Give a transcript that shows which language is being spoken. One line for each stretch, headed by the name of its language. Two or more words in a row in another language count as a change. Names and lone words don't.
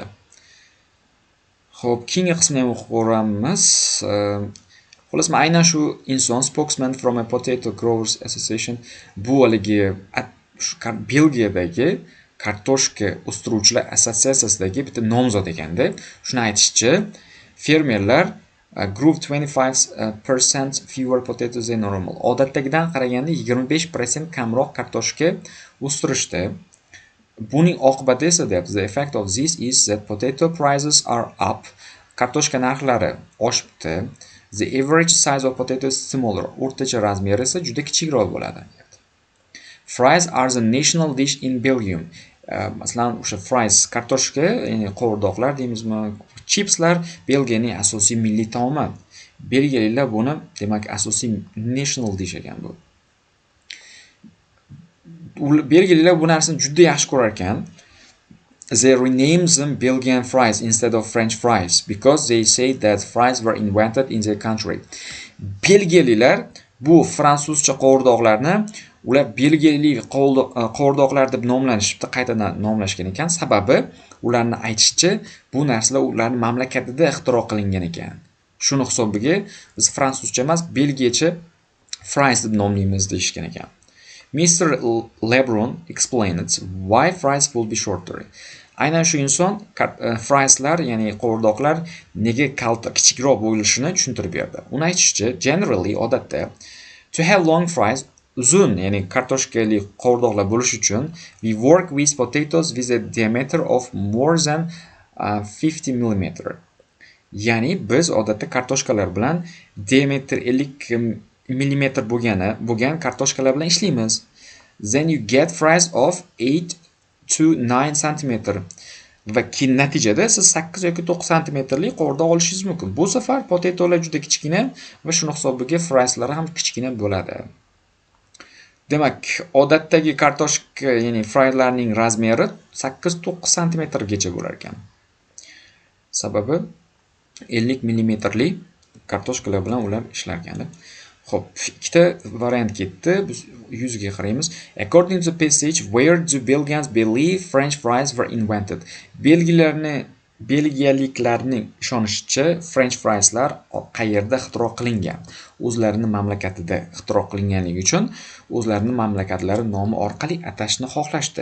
Uzbek: Xo'p, keyingi qismni ham o'qib ko'ramiz. Xo'las, aynan shu inson
English: spokesman from a Potato Growers Association
Uzbek: bu haligi Belgiyadagi kartoshka o'stiruvchilar assotsiatsiyasidagi bitta nomzod ekanda. Shuni aytishicha, fermerlar
English: grew 25% fewer potatoes than normal.
Uzbek: Odatdagidan qaraganda 25% kamroq kartoshka o'stirishdi. Buning oqibati esa deyapti,
English: the effect of this is that potato prices are up.
Uzbek: Kartoshka narxlari oshibdi.
English: The average size of potato is smaller.
Uzbek: O'rtacha razmeri esa juda kichikroq bo'ladi.
English: Fries are the national dish in Belgium.
Uzbek: Masalan, o'sha fries, kartoshka, ya'ni qovurdoqlar deymizmi, chipslar Belgiyaning asosiy milliy taomi. Belgiyaliklar buni, demak, asosiy
English: national dish
Uzbek: ekan bu. Belgiyaliklar bu narsani juda yaxshi ko'rar ekan.
English: They renamed them Belgian fries instead of French fries because they say that fries were invented in their country.
Uzbek: Belgiyaliklar bu fransuzcha qovurdoqlarni ular belgiyalik qovurdoqlar deb nomlanishibdi, qaytadan nomlashgan ekan. Sababi ularni aytishicha, bu narsalar ularning mamlakatida ixtiro qilingan ekan. Shuni hisobiga biz fransuzcha emas, belgiyacha fries deb nomlaymiz deyishgan ekan.
English: Mr. Lebron explained why fries will be shorter.
Uzbek: Aynan shu inson frieslar, ya'ni qovurdoqlar nega kichikroq bo'lishini tushuntirib berdi. Uni aytishicha,
English: generally odatda to have long fries,
Uzbek: uzun, ya'ni kartoshkali qovurdoqlar bo'lish uchun
English: we work with potatoes with a diameter of more than 50 mm.
Uzbek: Ya'ni biz odatda kartoshkalar bilan diameter 50 millimetr bo'lgan kartoshkalar bilan ishlaymiz.
English: Then you get fries of 8 to 9 cm.
Uzbek: Va natijada siz 8 yoki 9 cmlik qovurdoq olishingiz mumkin. Bu safar potatolar juda kichkina va shuni hisobiga frieslar ham kichkina bo'ladi. Demak, odatdagi kartoshka, ya'ni frieslarning razmeri 8-9 cm gacha bo'lar ekan. Sababi 50 mm kartoshkalar bilan ular ishlar ekan. Xo'p, ikkita variant ketdi. Biz yuziga qaraymiz.
English: According to the passage, where do Belgians believe French fries were invented?
Uzbek: Belgiyaliklarning ishonishicha, French frieslar qayerda ixtiro qilingan? O'zlarining mamlakatida ixtiro qilinganligi uchun o'zlarining mamlakatlari nomi orqali atashni xohlashdi.